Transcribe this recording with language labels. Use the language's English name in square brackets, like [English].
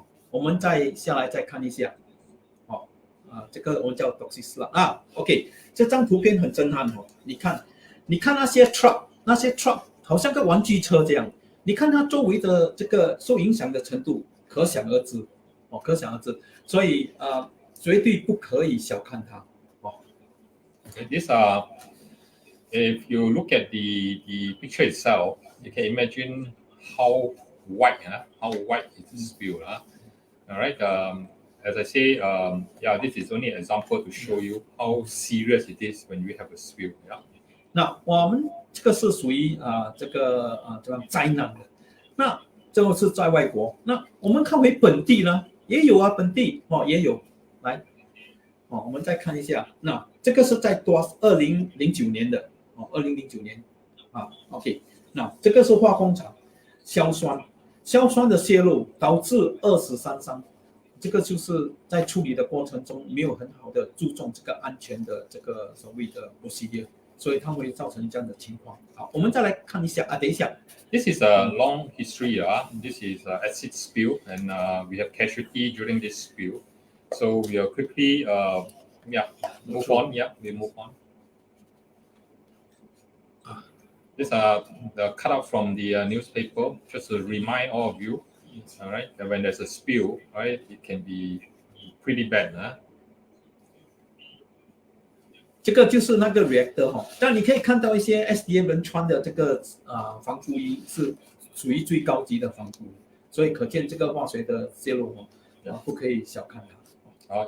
[Chinese] 我们再下来再看一下，这个我们叫 toxic sludge OK， 这张图片很震撼哦。你看那些 truck 好像个玩具车这样，你看它周围的这个受影响的程度，可想而知。所以绝对不可以小看它。 [English] Okay, these are, if you look at the picture itself, you can imagine how white is the spill. All right. As I say, this is only an example to show you how serious it is when we have a spill. [Chinese] 那我们这个是属于这个灾难的。那这个是在外国。那我们看回本地呢，也有本地也有。来，我们再看一下。那这个是在2009年的2009年OK。那这个是化工厂硝酸的泄漏导致2死3伤。这个就是在处理的过程中没有很好的注重这个安全的这个所谓的 procedure， 所以它会造成这样的情况。好，我们再来看一下等一下。 [English] This is a long history. This is acid spill, and we have casualty during this spill. So we will quickly move on. We move on. These are the cutout from the newspaper, just to remind all of you. All right, that when there's a spill, right, it can be pretty bad. [Chinese] 这个就是那个 reactor 但你可以看到一些 SDA 人穿的这个防护衣是属于最高级的防护衣，所以可见这个化学的泄漏不可以小看它。